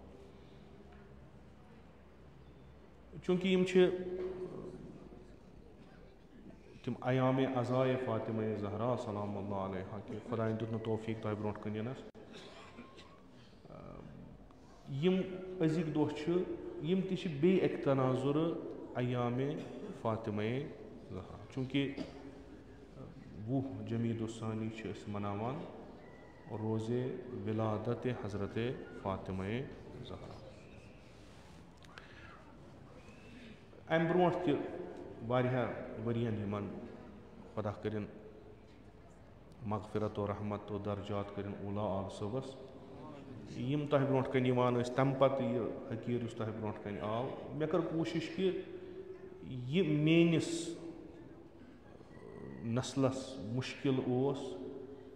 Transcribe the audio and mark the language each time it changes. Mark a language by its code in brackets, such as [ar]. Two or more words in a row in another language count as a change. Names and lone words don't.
[ks] چوٗنٛکہِ یِم چھِ تِم ایامِ عزایہِ فاطمہ زہرا [ar] سلام اللہ علیہا [ks] کہِ خۄدایَن دیُت نہٕ توفیٖق تۄہہِ برونٛٹھ کَنۍ یِنَس. یِم أزِکۍ دۄہ چھِ یِم تہِ چھِ بیٚیہِ اَکہِ تناظُرٕ ایامِ فاطمہ زہرا. چوٗنٛکہِ 20 جمیٖد الثانی چھِ أسۍ مَناوان روزے وِلادتِ حضرتِ فاطمہ زہرا. اَمہِ برونٛٹھ تہِ واریاہ ؤرِیَن یِمَن خۄدا کٔرِنۍ مغفرت و رحمت و درجات کٔرِنۍ اوٗلا عال صٲبَس، یِم تۄہہِ برونٛٹھ کَنۍ یِوان ٲسۍ. تَمہِ پَتہٕ یہِ حقیٖر یُس تۄہہِ برونٛٹھ کَنۍ آو، مےٚ کٔر کوٗشِش کہِ یہِ میٛٲنِس نسلَس مُشکِل اوس